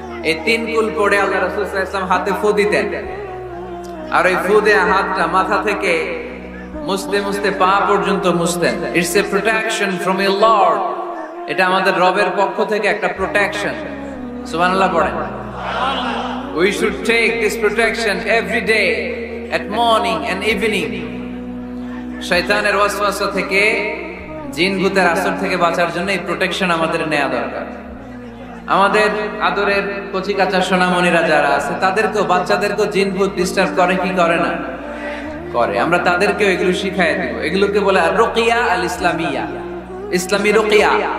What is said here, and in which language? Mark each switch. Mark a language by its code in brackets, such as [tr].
[bn] এই 3 কুল পড়ে আল্লাহ রাসূল সাল্লাল্লাহু আলাইহি ওয়াসাল্লাম হাতে ফু দিতেন, আর ওই ফু দেয়া হাতটা মাথা থেকে মুছতে মুছতে পা পর্যন্ত মুছতেন। [en] it's a protection from a lord, [bn] এটা আমাদের রবের পক্ষ থেকে একটা প্রোটেকশন। সুবহানাল্লাহ পড়েন। [en] We should take this protection every day at morning and evening. [bn] শয়তানের ওয়াসওয়াসা থেকে, জিন ভূতের আসর থেকে বাঁচার জন্য এই প্রোটেকশন আমাদের নেওয়া দরকার। আমাদের আদরের কচি কাঁচা সোনামণিরা যারা আছে তাদেরকেও, বাচ্চাদেরকেও জিন ভূত ডিস্টার্ব করে কি করে না? করে। আমরা তাদেরকেও এগুলো শিখাই দিব। এগুলোকে বলে রুকিয়া আল ইসলামিয়া, ইসলামী রুকিয়া।